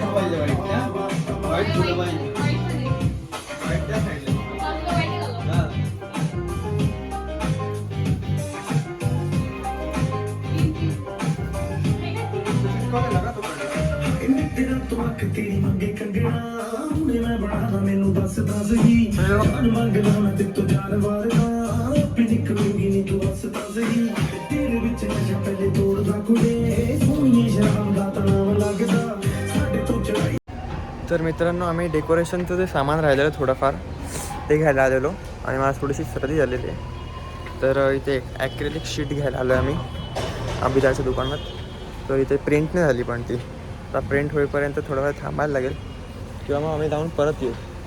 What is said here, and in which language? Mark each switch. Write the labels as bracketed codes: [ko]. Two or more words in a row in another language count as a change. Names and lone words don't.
[mr] पाहिजे, वाईट फुलं पाहिजे, वाईट त्या साईडला. [pa] ਮੈਨੂੰ ਦੱਸਦਾ ਸਹੀ ਜਾਨ ਮੰਗਦਾ ਮੈਂ ਤੇ ਤੂੰ ਜਾਨ ਵਾਰਦਾ ਆਪੇ ਨਿਕਲੂਗੀ ਨੀ ਤੂੰ ਹੱਸਦਾ ਸਹੀ ਤੇਰੇ ਵਿੱਚ ਨਸ਼ਾ ਪਹਿਲੇ ਤੋੜਦਾ ਕੁੜੇ ਸੋਹਣੀਏ ਸ਼ਰਾਬ ਦਾ ਤਣਾਵ ਲੱਗਦਾ ਸਾਡੇ ਤੋਂ ਚੜਾਈ. [mr] तर मित्रांनो, आम्ही डेकोरेशनचं जे सामान राहिलेलं थोडंफार ते घ्यायला आलेलो आणि मला थोडीशी सर्दी झालेली आहे. तर इथे ॲक्रेलिक शीट घ्यायला आलो आहे आम्ही अभिदाच्या दुकानात. तर इथे प्रिंट नाही झाली, पण ती आता प्रिंट होईपर्यंत थोडा वेळ थांबायला लागेल किंवा मग आम्ही जाऊन परत येऊ.